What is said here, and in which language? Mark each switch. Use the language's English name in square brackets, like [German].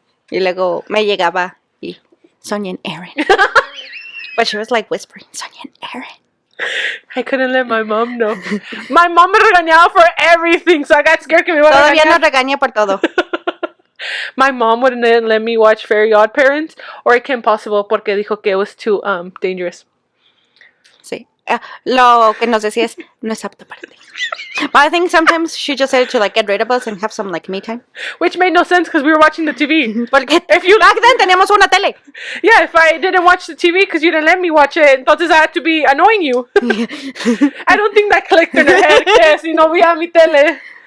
[Spanish] Y luego me llegaba y Sonia and Aaron. [English] But she was like whispering, Sonia and Aaron. I couldn't let my mom know. My mom [Spanish] me regañaba [English] for everything, so I got scared [Spanish] que me iba a Todavía regañar. nos regaña por todo. [English] My mom wouldn't let me watch Very Odd Parents or Kim Possible [Spanish] porque dijo que [English] it was too dangerous. [Spanish] Sí. Lo que nos decía es, no es apto para ti. [English] But I think sometimes she just said it to like get rid of us and have some like me time. Which made no sense because we were watching the TV. [Spanish] Porque [English] Back [Spanish] then teníamos una tele. [English] Yeah, if I didn't watch the TV because you didn't let me watch it, entonces I had to be annoying you. I don't think that clicked in her head [Spanish] que si no veía mi tele.